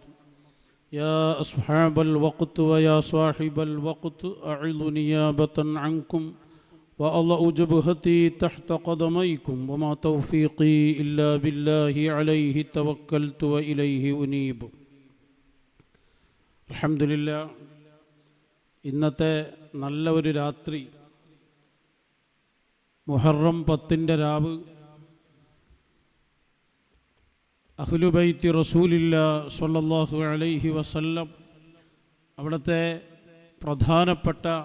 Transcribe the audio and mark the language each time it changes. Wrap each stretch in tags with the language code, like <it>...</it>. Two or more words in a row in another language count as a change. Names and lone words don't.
<ar>يا أصحاب الوقت ويا صاحب الوقت أعظ نيابة عنكم وأضع جبهتي تحت قدميكم وما توفيقي إلا بالله عليه توكلت وإليه أنيب. الحمد لله.</ar> <ml>ഇന്നത്തെ നല്ല ഒരു രാത്രി, മുഹറം 10 രാവ്,</ml> <ar>أهل بيت رسول الله صلى الله عليه وسلم</ar> <ml>അവിടുത്തെ പ്രധാനപ്പെട്ട</ml>